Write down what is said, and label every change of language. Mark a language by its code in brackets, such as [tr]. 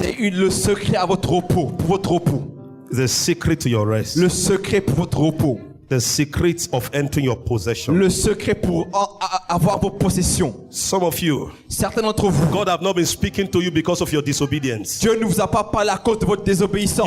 [fr] C'est le secret à votre repos, pour votre repos. [en] The secret to your rest. [fr] Le secret pour votre repos. [en] The secret of entering your possession. [fr] Le secret pour avoir vos possessions. [en] Some of you, [fr] Certains d'entre vous, [en] God have not been speaking to you because of your disobedience. [fr] Dieu ne vous a pas parlé à cause de votre désobéissance.